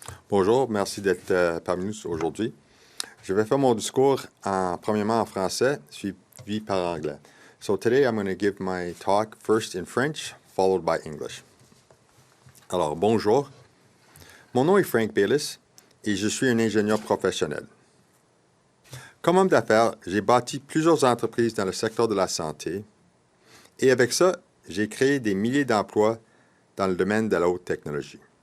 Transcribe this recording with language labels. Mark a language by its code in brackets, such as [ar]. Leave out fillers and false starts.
[fr] Bonjour, merci d'être parmi nous aujourd'hui. Je vais faire mon discours premièrement en français, suivi par anglais. [en] So today I'm going to give my talk first in French, followed by English. [fr] Alors, bonjour. Mon nom est Frank Baylis et je suis un ingénieur professionnel. Comme homme d'affaires, j'ai bâti plusieurs entreprises dans le secteur de la santé et avec ça, j'ai créé des milliers d'emplois dans le domaine de la haute technologie.